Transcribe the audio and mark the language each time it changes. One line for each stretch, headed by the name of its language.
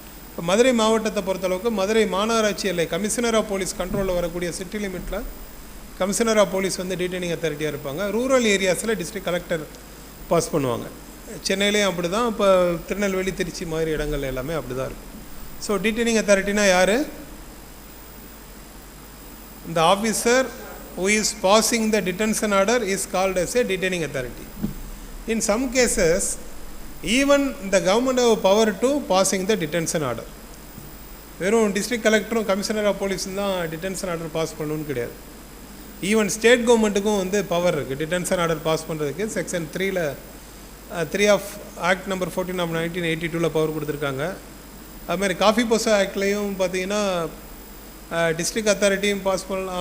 Tamil: இப்போ மதுரை மாவட்டத்தை பொறுத்தளவுக்கு மதுரை மாநகராட்சி எல்லை கமிஷனர் ஆஃப் போலீஸ் கண்ட்ரோலில் வரக்கூடிய சிட்டி லிமிட்டில் கமிஷனர் ஆஃப் போலீஸ் வந்து டிடெய்னிங் அத்தாரிட்டியாக இருப்பாங்க. ரூரல் ஏரியாஸில் டிஸ்ட்ரிக்ட் கலெக்டர் பாஸ் பண்ணுவாங்க. சென்னையிலேயும் அப்படி தான், இப்போ திருநெல்வேலி, திருச்சி மாதிரி இடங்கள் எல்லாமே அப்படி தான் இருக்கும். ஸோ டிடெய்னிங் அத்தாரிட்டினா யார்? இந்த officer
English: who is passing the detention order is called as a detaining authority. In some cases, even the government have power to passing the detention order.
Tamil: வெறும் டிஸ்ட்ரிக்ட் கலெக்டரும் கமிஷனர் ஆஃப் போலீஸும் தான் டிடென்ஷன் ஆர்டர் பாஸ் பண்ணணும்னு கிடையாது. Even state கவர்மெண்ட்டுக்கும் வந்து power இருக்குது detention order pass பண்ணுறதுக்கு. Section 3 of act number 14 of 1982 power கொடுத்துருக்காங்க. அதுமாதிரி காஃபி போசா ஆக்ட்லேயும் பார்த்தீங்கன்னா டிஸ்ட்ரிக்ட் அத்தாரிட்டியும் பாஸ் பண்ணலாம்.